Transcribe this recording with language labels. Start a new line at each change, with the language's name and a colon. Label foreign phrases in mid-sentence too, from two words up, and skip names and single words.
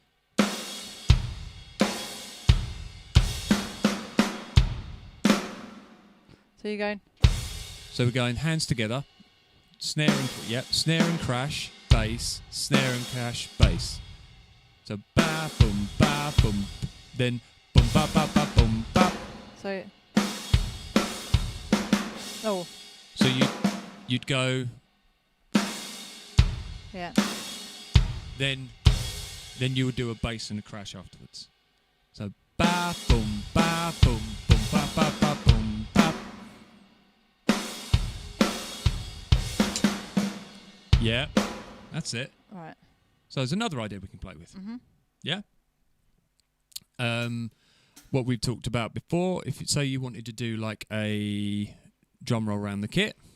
English: So you're going. So we're going hands together, snare and crash, bass, snare and crash, bass. So ba boom, then boom ba ba ba boom ba. So. Oh. So you'd go. Yeah. Then you would do a bass and a crash afterwards. So ba boom ba boom ba ba ba boom ba. Yeah, that's it. Right. So there's another idea we can play with. Mhm. Yeah. What we've talked about before, if you say you wanted to do like a drum roll around the kit.